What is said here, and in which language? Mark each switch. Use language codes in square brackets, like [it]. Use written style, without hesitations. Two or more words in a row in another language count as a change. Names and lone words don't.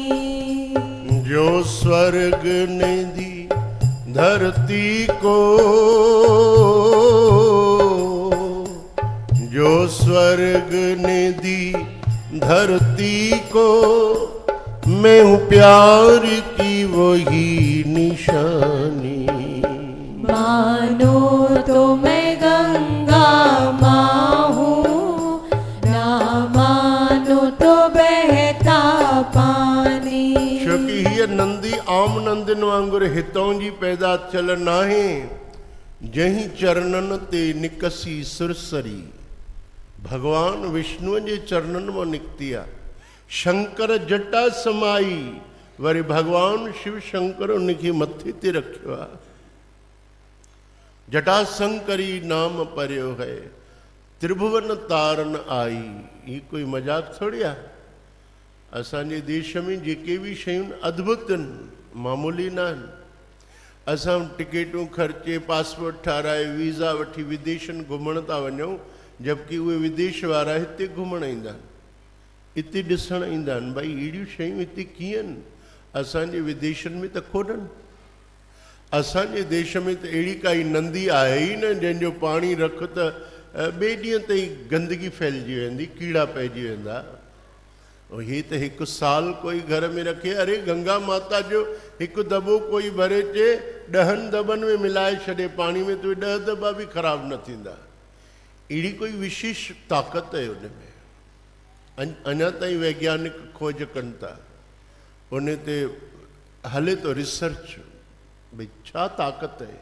[hi] जो स्वर्ग ने दी धरती को, जो स्वर्ग ने दी धरती को, मैं हूँ प्यार की वही निशानी। मानो तो मैं गंगा माहू ना मानो तो बहता पानी। [sd] छोकी हीअ नंदी आम नंदिन वांगुरु हितों जी पैदा थियल नाहे। [hi] जंहिं चरणनि ते निकसी सुरसरी, [sd] भगवान विष्णुअ जे चरणनि मां निकिती आहे। [hi] शंकर जटा समाई, [sd] वरी भगवान शिव शंकर उनखे मथे ते रखियो आहे। [hi] जटा शंकरी नाम परियो है, त्रिभुवन तारन आई। [sd] ही कोई मजाक थोड़ी आहे। असांजे देश में जेके भी शयूं अद्भुत आहिनि, मामूली न आहिनि। असां टिकेटूं ख़र्चे, पासपोर्ट ठाराए, वीज़ा वठी विदेशनि घुमण था वञूं, जबकि उहे विदेश वारा हिते घुमण ईंदा आहिनि, हिते ॾिसण ईंदा आहिनि। भई अहिड़ियूं शयूं हिते कीअं आहिनि? असांजे विदेशनि में त कोन्हनि। असांजे देश में त अहिड़ी काई नंदी आहे ई न जंहिंजो पाणी रख त ॿिए ॾींहं ताईं गंदगी फैलिजी वेंदी, कीड़ा पइजी वेंदा। हे त 1 साल कोई घर में रखे। अरे गंगा माता जो 1 दॿो कोई भरे चे 10 दॿनि में मिलाए छॾे पाणी में, तो 10 दॿा बि ख़राब न थींदा। अहिड़ी कोई विशेष ताक़त आहे उन में। अञा ताईं वैज्ञानिक खोज कनि था, उन ते हले तो रिसर्च, भई छा ताक़त आहे।